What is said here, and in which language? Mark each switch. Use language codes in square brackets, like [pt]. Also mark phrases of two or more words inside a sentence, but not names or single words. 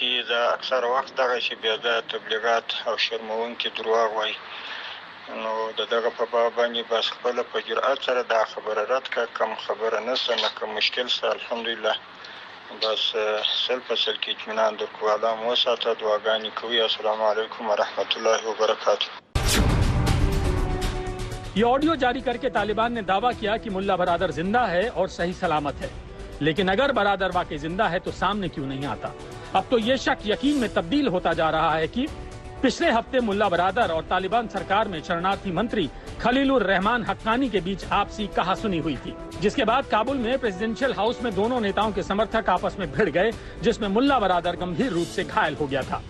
[ps] دا اکثر وخت دغه چې بیا د تبلیغات او شرمونکي دروغ وایي نو دغه په باب باندې بس خپل په جرأت سره دا خبره رد کا کم خبره نشته نه کوم مشکل سره الحمدلله بس سل په سل کې اطمینان درکو الله مو ساته دعاګانې کوي [ar] السلام علیکم ورحمت الله وبرکاته। [hi] ये ऑडियो जारी करके तालिबान ने दावा किया कि मुल्ला बरादर जिंदा है और सही सलामत है। लेकिन अगर बरादर वाकई जिंदा है तो सामने क्यों नहीं आता? अब तो ये शक यकीन में तब्दील होता जा रहा है कि पिछले हफ्ते मुल्ला बरादर और तालिबान सरकार में शरणार्थी मंत्री खलीलुर रहमान हक्कानी के बीच आपसी कहासुनी हुई थी, जिसके बाद काबुल में प्रेसिडेंशियल हाउस में दोनों नेताओं के समर्थक आपस में भिड़ गए, जिसमें मुल्ला बरादर गंभीर रूप से घायल हो गया था।